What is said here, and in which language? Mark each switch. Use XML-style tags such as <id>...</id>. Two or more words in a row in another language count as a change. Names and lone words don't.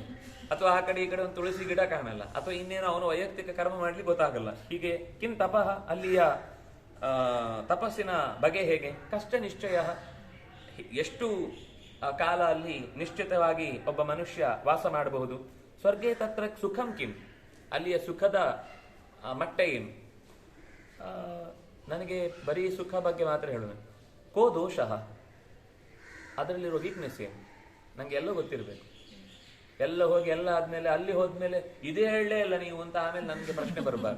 <kn>ಅಥವಾ ಆ ಕಡೆ ಈ ಕಡೆ ಒಂದು ತುಳಸಿ ಗಿಡ ಕಾಣಲ್ಲ, ಅಥವಾ ಇನ್ನೇನೋ ಅವನು ವೈಯಕ್ತಿಕ ಕರ್ಮ ಮಾಡ್ಲಿಕ್ಕೆ ಗೊತ್ತಾಗಲ್ಲ. ಹೀಗೆ ಕಿಂತಪಃ, ಅಲ್ಲಿಯ ತಪಸ್ಸಿನ ಬಗೆ ಹೇಗೆ? ಕಷ್ಟ ನಿಶ್ಚಯ, ಎಷ್ಟು ಕಾಲ ಅಲ್ಲಿ ನಿಶ್ಚಿತವಾಗಿ ಒಬ್ಬ ಮನುಷ್ಯ ವಾಸ ಮಾಡಬಹುದು.</kn> <sa>ಸ್ವರ್ಗೇ ತತ್ರ ಸುಖಂ ಕಿಂ,</sa> <kn>ಅಲ್ಲಿಯ ಸುಖದ ಮಟ್ಟ ಏನು? ನನಗೆ ಬರೀ ಸುಖ ಬಗ್ಗೆ ಮಾತ್ರ ಹೇಳೋಣ.</kn> <sa>ಕೋ ದೋಷಃ,</sa> <kn>ಅದರಲ್ಲಿರೋ ವೀಕ್ನೆಸ್ ಏನು? ನಂಗೆ ಎಲ್ಲ ಗೊತ್ತಿರಬೇಕು. ಎಲ್ಲ ಹೋಗಿ ಎಲ್ಲ ಆದ್ಮೇಲೆ ಅಲ್ಲಿ ಹೋದ್ಮೇಲೆ ಇದೇ ಹೇಳಲೇ ಇಲ್ಲ ನೀವು ಅಂತ ಆಮೇಲೆ ನನಗೆ ಪ್ರಶ್ನೆ ಬರಬಾರ್ದು.</kn>